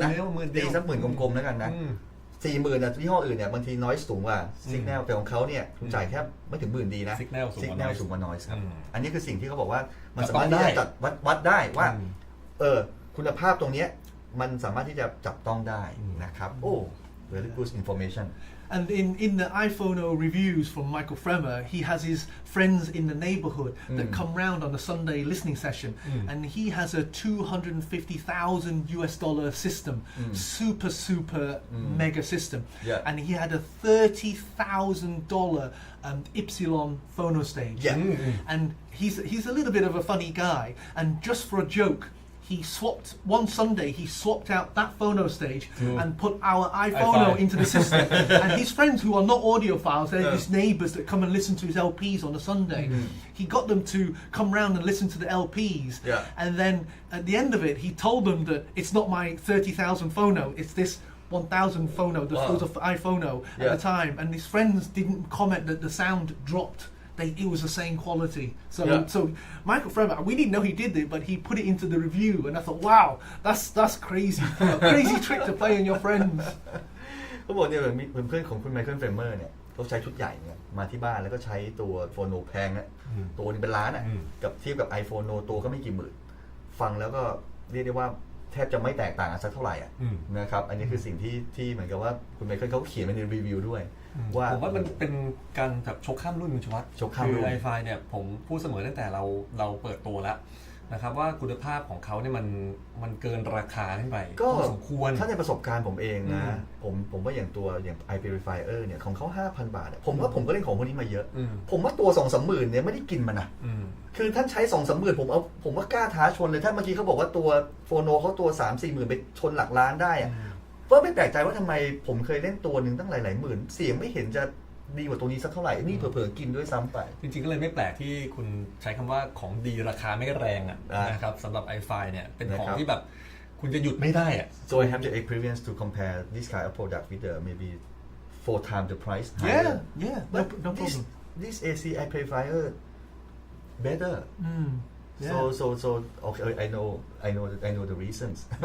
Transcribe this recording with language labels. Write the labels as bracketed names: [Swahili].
[Thai] นะตีสัก10,000กลมๆแล้วกันนะ40,000นะที่ห้ออื่นเนี่ยบางทีน้อยสูงกว่าซิกแนลแต่ของเขาเนี่ยคุณจ่ายแค่ไม่ถึง10,000ดีนะ ซิกแนล สูงกว่าน้อยครับอันนี้คือสิ่งที่เขาบอกว่ามันสามารถที่จะจัดวัดได้ว่าคุณภาพตรงนี้มันสามารถที่จะจับต้องได้นะครับโอ้ [English] very good information And in the iPhone reviews from Michael Fremer, he has his friends in the neighborhood that come round on a Sunday listening session, and he has a $250,000 system, super mega system, and he had a $30,000 Ypsilon phono stage, and he's a little bit of a funny guy, and just for a joke. One Sunday he swapped out that phono stage and put our iPhono into the system. And his friends who are not audiophiles, they're his neighbours that come and listen to his LPs on a Sunday. He got them to come round and listen to the LPs. And then at the end of it, he told them that it's not my 30,000 phono, it's this 1,000 phono, the iPhono at the time. And his friends didn't comment that the sound dropped. It was the same quality. So Michael Fremer, we didn't know he did it, but he put it into the review, and I thought, wow, that's crazy, a crazy trick to play on your friends. [Thai] เขาบอกเนี่ยเพื่อนของคุณไมเคิลเฟรเมอร์เนี่ยเขาใช้ชุดใหญ่เนี่ยมาที่บ้านแล้วก็ใช้ตัวโฟโนแพงนะตัวนึงเป็นล้านอ่ะกับเทียบกับ iPhone ตัวก็ไม่กี่หมื่นฟังแล้วก็เรียกได้ว่าแทบจะไม่แตกต่างกันสักเท่าไหร่อ่ะนะครับอันนี้คือสิ่งที่เหมือนกับว่าคุณไมเคิลเขาเขียนไว้ในรีวิวด้วย ผมว่ามันเป็นการแบบชกข้ามรุ่นคุณชวัตคือ Ifi เนี่ยผมพูดเสมอตั้งแต่เราเปิดตัวแล้วนะครับว่าคุณภาพของเขาเนี่ยมันเกินราคาขึ้นไปก็สมควร ถ้าในประสบการณ์ผมเองนะผมว่าอย่างi Purifier เนี่ยของเขา 5,000 บาทผมก็เล่นของพวกนี้มาเยอะผมว่าตัว 2-3 หมื่นเนี่ยไม่ได้กินมันนะคือท่านใช้ 2-3 หมื่นผมว่ากล้าท้าชนเลยถ้าเมื่อกี้เขาบอกว่าตัวโฟโนเขาตัว 3-4 หมื่นไปชนหลักล้านได้อะก็ไม่แปลกใจว่าทำไมผมเคยเล่นตัวหนึ่งตั้งหลายๆหมื่นเสียงไม่เห็นจะดีกว่าตัวนี้สักเท่าไหร่นี่เผลอๆกินด้วยซ้ำไป จริงๆก็เลยไม่แปลกที่คุณใช้คำว่าของดีราคาไม่แรงนะครับสำหรับ Ifi เนี่ยเป็นของที่แบบคุณจะหยุดไม่ได้อะ [English] So I have the experience to compare this kind of product with maybe 4 times the price yeah but no problem this AC Purifier better So okay I know the reasons